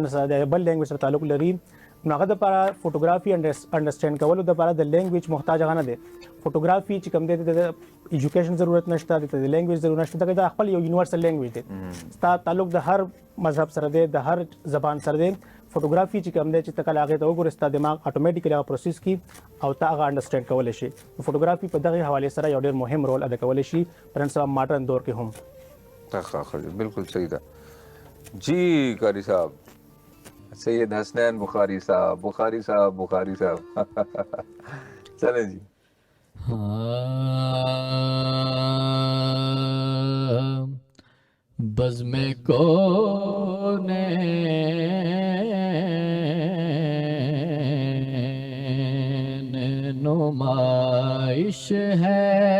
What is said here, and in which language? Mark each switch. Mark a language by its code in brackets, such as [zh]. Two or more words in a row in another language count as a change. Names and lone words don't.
[ps] سره د بل لینګویج سره تعلق لري نو هغه د لپاره [en] photography understand [ps] کولو د لپاره د لینګویج محتاج هغه نه دی فوټوګرافي چې کوم دی د ایجوکیشن ضرورت نشته د لینګویج ضرورت نشته دا خپل یو [en] universal language [ps] دی ستا تعلق د هر مذهب سره دی د هر زبان سره دی فوټوګرافي چې کوم دی چې تکل هغه ته وګورې ستا دماغ اتوماتیکلی هغه پروسس کی او تا هغه انډرسټینډ کولی شي فوټوګرافي په دغه حواله سره یو ډېر مهم رول ادا کولی شي په نن سبا ماډرن دور کې هم بالکل صحیح ده جی قاری صاحب سید حسنین بخاری صاحب [ur] چلیں جی بزم کون نمائش ہے